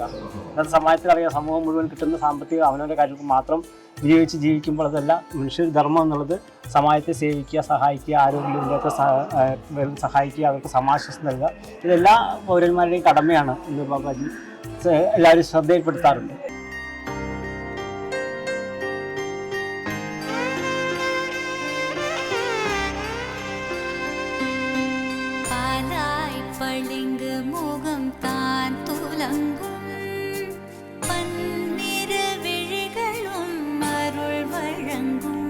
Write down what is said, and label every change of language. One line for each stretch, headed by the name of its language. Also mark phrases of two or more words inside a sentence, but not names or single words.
Malayalam: അതായത് സമാജത്തിലറിയാം, സമൂഹം മുഴുവൻ കിട്ടുന്ന സാമ്പത്തിക അവനവൻ്റെ കാര്യങ്ങൾക്ക് മാത്രം വിനിയോഗിച്ച് ജീവിക്കുമ്പോൾ അതല്ല. മനുഷ്യ ധർമ്മം എന്നുള്ളത് സമാജത്തെ സേവിക്കുക, സഹായിക്കുക, ആരോഗ്യമില്ലാത്ത സഹായിക്കുക, അവർക്ക് സമാശ്വാസം നൽകുക. ഇതെല്ലാ പൗരന്മാരുടെയും കടമയാണ് എന്ന് ബാബാജി എല്ലാവരും ശ്രദ്ധയിൽപ്പെടുത്താറുണ്ട്.
Tamil: பளிங்கு முகம் தான் துலங்கும், பன்னிரு விழிகளும் அருள் வழங்கும்.